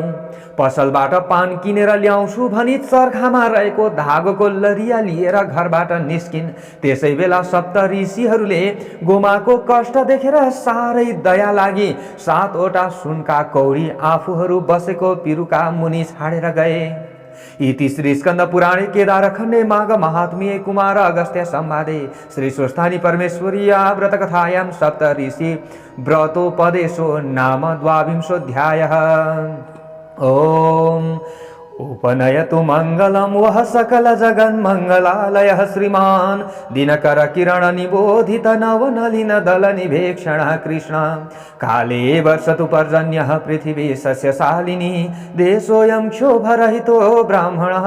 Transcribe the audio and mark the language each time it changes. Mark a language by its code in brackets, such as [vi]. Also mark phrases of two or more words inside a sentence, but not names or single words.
[ne] पसलबाट पान किनेर ल्याउँछु भनी चर्खामा रहेको धागोको लरिया लिएर घरबाट निस्किन्। त्यसै बेला सप्त ऋषिहरूले गोमाको कष्ट देखेर साह्रै दया लागि 7वटा सुनका कौडी आफूहरू बसेको पिरुका मुनि छाडेर गए। [sa] इति श्री स्कंद पुराणे केदारखण्डे माघ महात्म्ये कुमार अगस्त्य संवादे श्री स्वस्थानी परमेश्वर्या व्रतकथायां सप्त ऋषि व्रतोपदेशो नाम 12वाध्यायः। ओम उपनयतु मंगलम वह सकल जगन मंगलालय श्रीमान दिनकर किरण निबोधित नवनलिन दल निभेक्षण कृष्ण काले वर्षतु पर्जन्यः पृथिवी सस्यशालिनी देशोऽयं क्षोभरहितो ब्राह्मणः